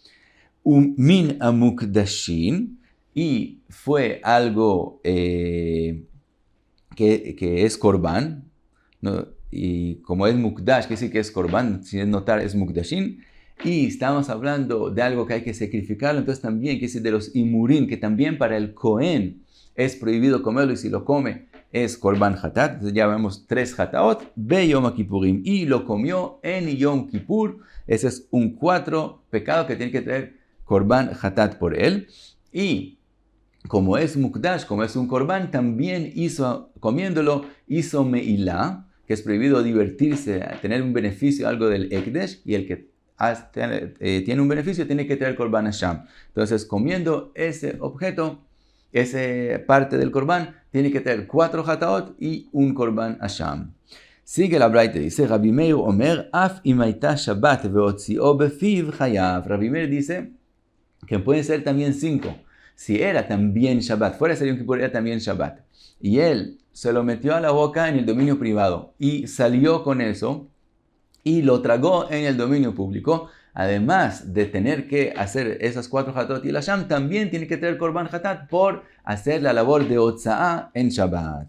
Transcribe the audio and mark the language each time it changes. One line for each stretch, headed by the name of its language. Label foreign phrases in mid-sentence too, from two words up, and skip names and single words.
Hebrew: מן המוקדשין,
Spanish: y fue algo que es korban, ¿no? Y como es mukdash, quiere decir que es korban, sin notar es mukdashin, y estamos hablando de algo que hay que sacrificarlo, entonces también quiere decir de los imurim, que también para el Cohen es prohibido comerlo, y si lo come es
Hebrew: קרבן חטאת.
Spanish: Entonces ya vemos 3 hataot,
Hebrew: ביום הכיפורים,
Spanish: y lo comió en Yom Kippur. Ese es un 4 pecado que tiene que traer
Hebrew: קרבן חטאת
Spanish: por él. Y como es mukdash, como es un korban, también comiéndolo, hizo meilá, que es prohibido divertirse, tener un beneficio, algo del ekdesh, y el que tiene un beneficio tiene que traer
Hebrew: קרבן אשם.
Spanish: Entonces, comiendo ese objeto, esa parte del korban, tiene que tener 4 hataot y un
Hebrew: קרבן אשם.
Spanish: Sigue la braita, dice,
Hebrew: רבי מאיר אומר אף אם היתה שבת והוציאו בפיו חייב.
Spanish: Rabbi Meir dice que pueden ser también 5. Si era también Shabbat, fuera de Yom Kippur era también Shabbat, y él se lo metió a la boca en el dominio privado y salió con eso y lo tragó en el dominio público, además de tener que hacer esas 4 hatot y la sham, también tiene que tener
Hebrew: קרבן חטאת
Spanish: por hacer la labor de Otza'a en Shabbat.